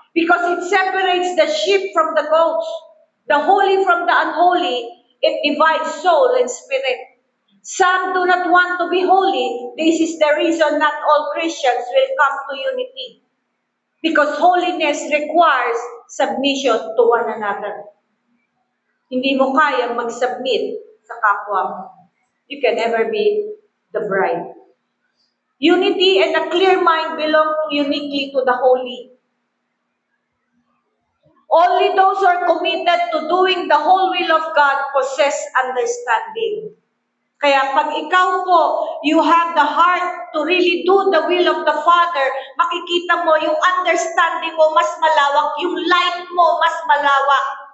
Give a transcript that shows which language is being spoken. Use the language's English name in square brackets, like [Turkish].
[English] Because it separates the sheep from the goats, the holy from the unholy. It divides soul and spirit. Some do not want to be holy. This is the reason not all Christians will come to unity. Because holiness requires submission to one another. [Filipino] Hindi mo kaya mag-submit sa kapwa mo. [English] You can never be the bride. Unity and a clear mind belong uniquely to the holy. Only those who are committed to doing the whole will of God possess understanding. [Filipino] Kaya pag ikaw po, [English] you have the heart to really do the will of the Father, [Filipino] makikita mo yung understanding mo mas malawak, yung light mo mas malawak.